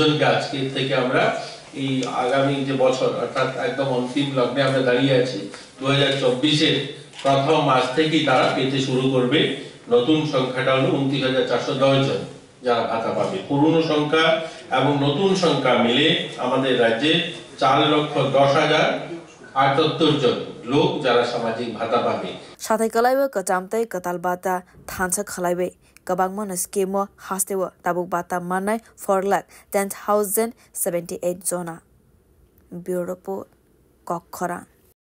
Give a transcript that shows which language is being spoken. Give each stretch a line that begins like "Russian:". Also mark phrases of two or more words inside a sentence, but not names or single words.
Bangla: জনকে আজকে থেকে আমরা এই আগামী যে বছর অর্থাৎ একদম অন্তিম লগ্নে আমরা দাঁড়িয়ে আছি 2024 এর প্রথম মাস থেকেই তারা পেতে শুরু করবে নতুন সংখ্যাটা হলো 29,410 জন যারা ভাতা পাবে পুরনো সংখ্যা এবং নতুন সংখ্যা মিলে আমাদের রাজ্যে 4,10,078 জন লোক যারা সামাজিক ভাতা পাবে
Kok Borok: সাথে কলাইবে কচামতাই কতাল বাতা থানসা খলাইবে kabangmon skemo hastewa tabuk bata manai 4,10,078 zona
English: bureau report
Kok Borok: kokkora